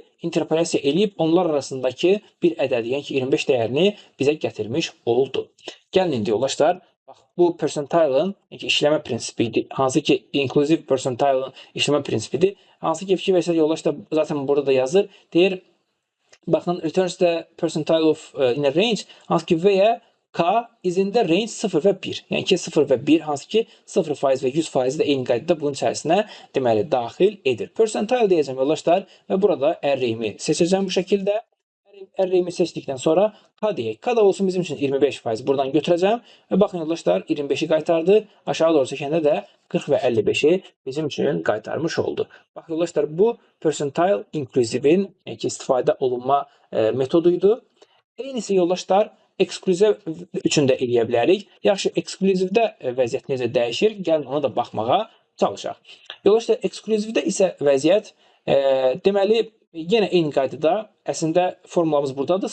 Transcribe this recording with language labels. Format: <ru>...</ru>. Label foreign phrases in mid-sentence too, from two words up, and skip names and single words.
<az>Interpolyasiya eləyib onlar arasındakı bir ədədi, yəni ki 25 dəyərini bizə gətirmiş oldu. Gəlin indi yoldaşlar, bax bu percentile'ın işləmə prinsipidir. Hansı ki</az> <en>inclusive percentile'ın</en> <az>işləmə prinsipidir. Hansı ki fikir versəz yoldaşlar zaten burada da yazır. Deyir, baxın</az> <en>returns the percentile of in a range,</en> <az>hansı ki və</az> <en>K is in the range</en> <az>0 və 1. Yəni ki 0 və 1 hansı ki 0% və 100% də eyni qaydada bunun içərisinə deməli daxil edir. Percentile deyəcəm yoldaşlar və burada array'imi seçəcəm bu şəkildə. Array'imi seçdikdən sonra K deyək. K da olsun bizim üçün 25%. Buradan götürəcəm və baxın yoldaşlar 25-i qaytardı. Aşağı doğru çəkəndə də 40 və 55-i bizim üçün qaytarmış oldu. Bax yoldaşlar bu</az> <en>percentile inclusive-in</en> <az>istifadə olunma metoduydu. Eynisi yoldaşlar ekskluziv üçün də eləyə bilərik. Yaxşı, ekskluzivdə vəziyyət necə dəyişir? Gəlin ona da baxmağa çalışaq. Yoldaşlar, ekskluzivdə isə vəziyyət deməli yenə eyni qaydada əslində formulamız buradadır.</az>